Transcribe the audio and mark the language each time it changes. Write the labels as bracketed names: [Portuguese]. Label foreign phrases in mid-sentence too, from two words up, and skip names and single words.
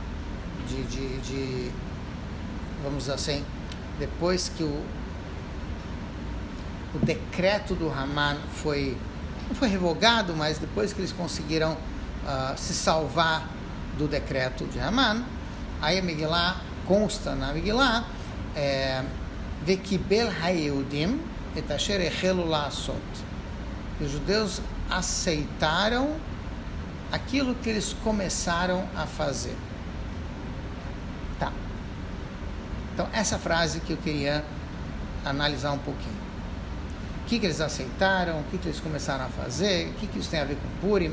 [Portuguese] vamos dizer assim, depois que o decreto do Haman não foi revogado, mas depois que eles conseguiram se salvar do decreto de Haman, aí a Megillah consta na Megillah, [Hebrew] וקיבל היהודים את אשר החלו לעשות. [Portuguese] Os judeus aceitaram aquilo que eles começaram a fazer. Tá. Então, essa frase que eu queria analisar um pouquinho. O que eles aceitaram, o que eles começaram a fazer, o que isso tem a ver com Purim.